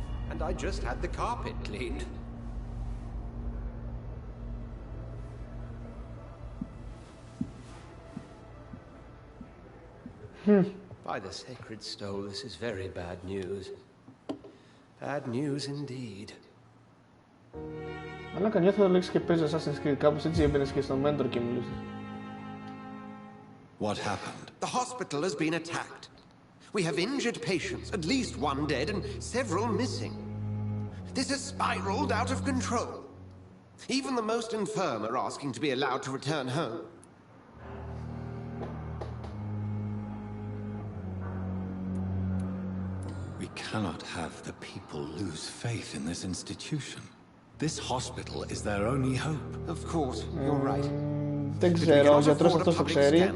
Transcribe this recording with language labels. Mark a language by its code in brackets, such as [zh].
[en] And I just had the carpet cleaned. By the sacred stole, this is very bad news. Bad news indeed. [el] Αλλά κανένα θα το λέξει και παίζει Assassin's Creed. Κάπως έτσι έμπαινες και στο Mentor και μιλούσες. [en] What happened? The hospital has been attacked. We have injured patients, at least one dead and several missing. This has spiraled out of control. Even the most infirm are asking to be allowed to return home. We cannot have the people lose faith in this institution. This hospital is their only hope. Of course, you're right. [el] Δεν ξέρω, ο γιατρός αυτός το ξέρει.